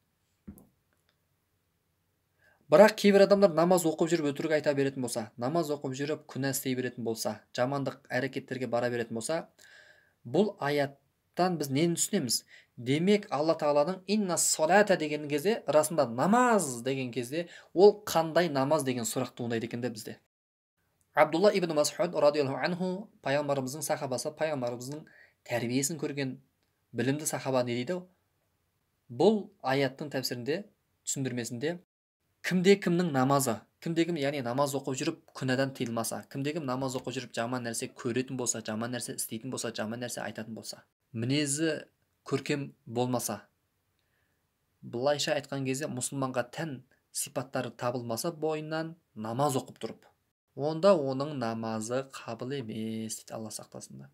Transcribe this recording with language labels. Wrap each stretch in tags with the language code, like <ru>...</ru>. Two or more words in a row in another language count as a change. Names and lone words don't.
<kk>Бірақ кейбір адамдар намаз оқып жүріп өтірік айта беретін болса, намаз оқып жүріп күнә істей беретін болса, жамандық әрекеттерге бара беретін болса, бұл аяттан біз нені түсінеміз? Демек, Алла Тағаланың</kk> <ar>إن الصلاة</ar> <kk>деген кезде, расында намаз деген кезде, ол қандай намаз деген сұрақ туындайды екен де бізде. Абдулла ибн Мас'уд</kk> <ar>رضي الله عنه,</ar> <kk>пайғамбарымыздың сахабасы, пайғамбарымыздың тәрбиесін көрген білімді сахаба не дейді? Бұл аяттың тәпсірінде, түсіндірмесінде, кімде-кімнің намазы, кімде-кім, яғни намаз оқып жүріп күнәдан тыйылмаса, кімде-кім намаз оқып жүріп жаман нәрсе көретін болса, жаман нәрсе істейтін болса, жаман нәрсе айтатын болса, мінезі көркем болмаса, былайша айтқан кезде мұсылманға тән сипаттары табылмаса бойынан намаз оқып тұрып, онда оның намазы қабыл емес дейді, алла сақтасын да.</kk>